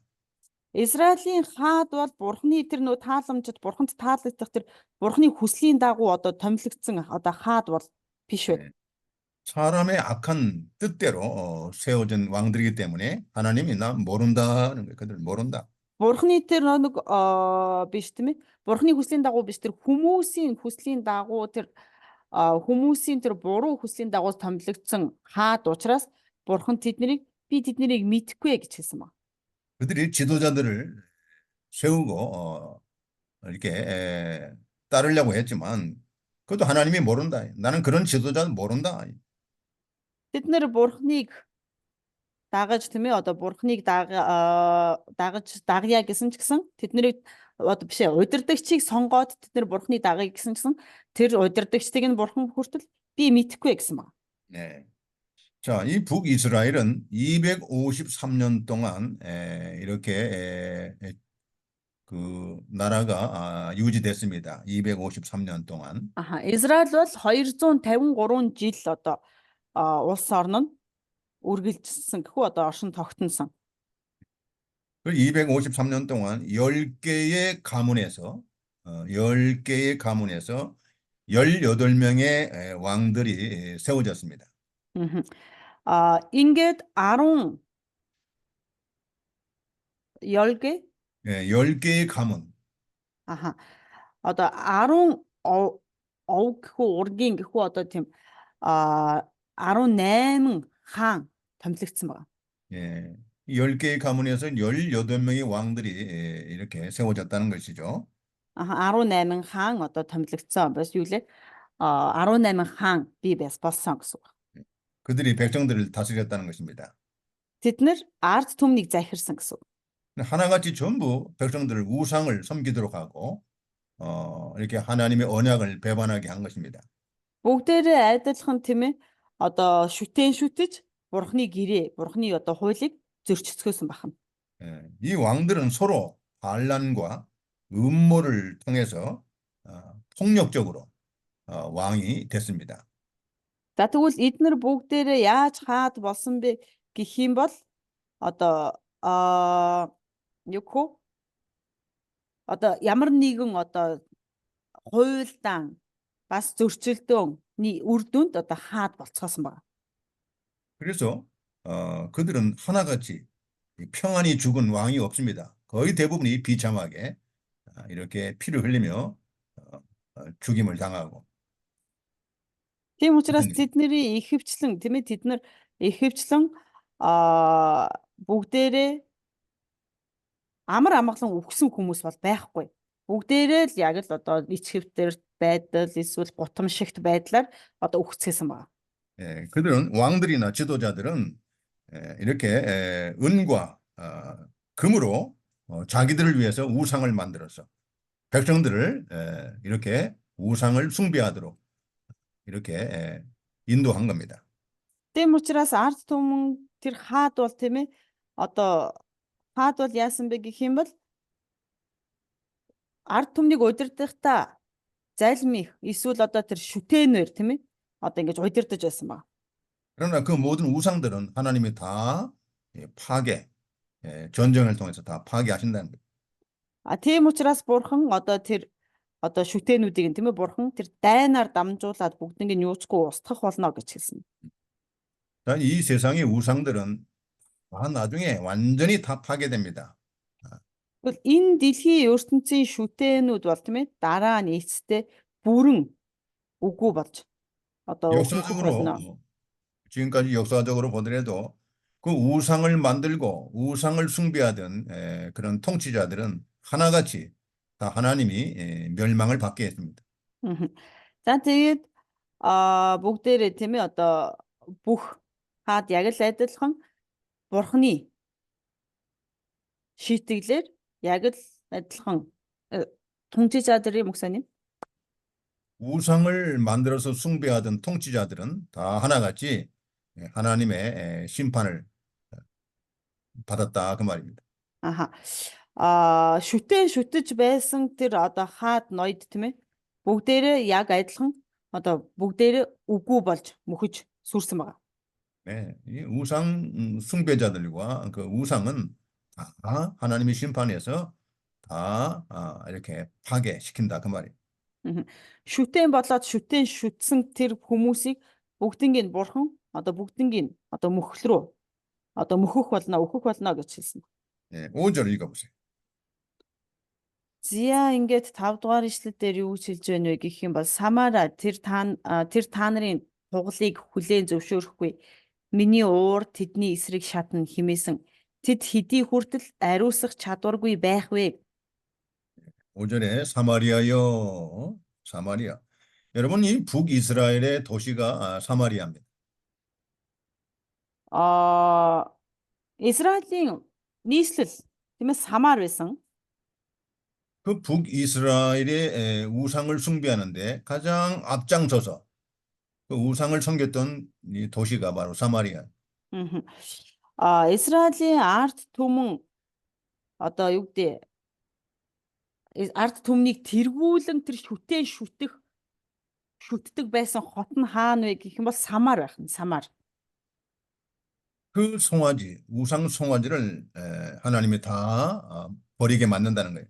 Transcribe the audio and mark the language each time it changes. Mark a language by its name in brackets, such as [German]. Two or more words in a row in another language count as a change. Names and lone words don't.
[Mongolian] Израилийн хаад бол бурхны тэр нөө тааламжид бурханд таалагдах тэр бурхны хүслийн дагуу одоо томилогдсон одоо хаад бол биш байна. [Korean] 사람의 악한 뜻대로 세워진 왕들이기 때문에 하나님이 나 모른다는 거예요. 그들 모른다. [Mongolian] Бурхны тэр нэг биш тийм ээ. Бурхны хүслийн дагуу биш, тэр хүмүүсийн хүслийн дагуу хүмүүсийн тэр буруу хүслийн дагуу томилогдсон хаад учраас Бурхан би тэднийг мэдэхгүй гэж хэлсэн байна. [Korean] 그들이 지도자들을 세우고 이렇게 따르려고 했지만 그것도 하나님이 모른다. 나는 그런 지도자는 모른다. [Mongolian] Тэд нэр Бурхныг дагаж тийм ээ, одоо Бурхныг дагая гэсэн ч гэсэн тэднийг одоо биш ээ, удирдагчийг сонгоод тэд нэр Бурхныг дагая гэсэн ч гэсэн тэр удирдагчдыг нь Бурхан хүртэл би мэдэхгүй гэсэн байна. [Korean] 네. 자, 이 북이스라엘은 253년 동안 그 나라가 유지됐습니다. 253년 동안. [Mongolian] Израиль бол 253 жил одоо улс орн нь үргэлжилсэн гэхүү одоо оршин тогтносон. [Korean] 그 253년 동안 10개의 가문에서 18명의 왕들이 세워졌습니다. [Mongolian] Ингээд 10개 [Korean] 10개의 가문. [Mongolian] одоо 10 ов гэхүү ургийн гэхүү одоо тийм 18 хаан томилогдсон байна. [Korean] 예, 10개의 가문에서 18명의 왕들이 이렇게 세워졌다는 것이죠. [Mongolian] 18 хаан одоо томилогдсон бас юу лээ 18 хаан бий болсон гэсэн үг. [Korean] 그들이 백성들을 다스렸다는 것입니다. [Mongolian] Тэд нэр ард түмнийг захирсан гэсэн үг. [Korean] 하나같이 전부 백성들을 우상을 섬기도록 하고 이렇게 하나님의 언약을 배반하게 한 것입니다. [Mongolian] Бүгдээрээ адилхан тийм ээ одоо шүтэж Бурхны гэрээ, Бурхны одоо хуулийг зөрчилдөөсөн байна. [Korean] 이 왕들은 서로 반란과 음모를 통해서 폭력적으로 왕이 됐습니다. [Mongolian] За тэгвэл эднэр бүгдээрээ яаж хаад болсон бэ гэх юм бол одоо одоо ямар нэгэн одоо хуйлдаан бас зөрчилдөөний үр дүнд одоо хаад болцоосон байна. [Korean] 그래서 그들은 하나같이 평안히 죽은 왕이 없습니다. 거의 대부분이 비참하게 이렇게 피를 흘리며 죽임을 당하고. [Mongolian] Тийм учраас тэдний ихэвчлэн тийм ээ тэд нар ихэвчлэн бүгдээрээ амар амгалан үхсэн хүмүүс бол байхгүй. Бүгдээрээ л яг л одоо ичхэвтэр байдал эсвэл гутамшигт байдлаар одоо үхчихсэн байна. [Korean] 그들은 왕들이나 지도자들은 이렇게 은과 금으로 자기들을 위해서 우상을 만들어서 백성들을 이렇게 우상을 숭배하도록 이렇게 인도한 겁니다. [Mongolian] Тийм учраас ард түмэн тэр хаад бол тийм ээ одоо хаад бол яасан бэ гэх юм бол ард түмнийг удирдахдаа залмих эсвэл одоо тэр шүтэнээр тийм ээ одоо ингэж удирдах байсан ба. [Korean] 그러나 그 모든 우상들은 하나님이 다 파괴, 전쟁을 통해서 다 파괴하신다는 거예요. [Mongolian] Тийм учраас бурхан одоо тэр одоо шүтэнүүдийг тийм ээ бурхан тэр дайнаар дамжуулаад бүгднийг нь юучгүй устгах болно гэж хэлсэн. [Korean] 이 세상의 우상들은 나중에 완전히 다 파괴됩니다. [Mongolian] Тэгвэл энэ дэлхийн ертөнцийн шүтэнүүд бол тийм ээ дараа нь эцэстээ бүрэн үгүй болж одоо өхөх болно. [Korean] 지금까지 역사적으로 보더라도 그 우상을 만들고 우상을 숭배하던 그런 통치자들은 하나같이 다 하나님이 멸망을 받게 했습니다. [Mongolian] За тэгээд бүгдээрээ тийм ээ одоо бүх хаад яг л адилхан бурхны шийтгэлээр яг л адилхан [Korean] 통치자들이 목사님 우상을 만들어서 숭배하던 통치자들은 다 하나같이 하나님의 심판을 받았다 그 말입니다. [Mongolian] шүтэж байсан тэр одоо хаад ноёд тийм ээ бүгдээрээ яг адилхан одоо бүгдээрээ үгүй болж мөхөж сүрсэн байгаа. [Korean] 네, 이 우상 숭배자들과 그 우상은 다 하나님의 심판에서 다 이렇게 파괴시킨다 그 말이에요. [Mongolian] Шүтэн болоод шүтэн шүтсэн тэр хүмүүсийг бүгднийг нь бурхан одоо бүгднийг нь одоо мөхөл рүү одоо мөхөх болно, өөхөх болно гэж хэлсэн. [Korean] 네, 5절 읽어보세요. [Mongolian] Зя ингээд 5 дугаар ишлэл дээр юу гэж хэлж байна вэ гэх юм бол Самара тэр та нарын тугалыг хүлээн зөвшөөрөхгүй. Миний уур тэдний эсрэг шатна химээсэн. Тэд хэдий хүртэл ариусгах чадваргүй байх вэ? [Korean] 5절에 사마리아여 사마리아. 여러분 이 북이스라엘의 도시가 사마리아입니다. [Mongolian] Израилийн нийслэл тийм ээ Самар байсан. [Korean] 그 북이스라엘의 우상을 숭배하는데 가장 앞장서서 그 우상을 섬겼던 이 도시가 바로 사마리아. Мгм. [Mongolian] Израилийн ард түмэн одоо юу гэдэг ард түмнийг тэргүүлэн тэр шүтдэг байсан хот нь хаана вэ гэх юм бол Самар байх нь Самар. [Korean] 그 송아지, 우상 송아지를 하나님이 다 버리게 만든다는 거예요.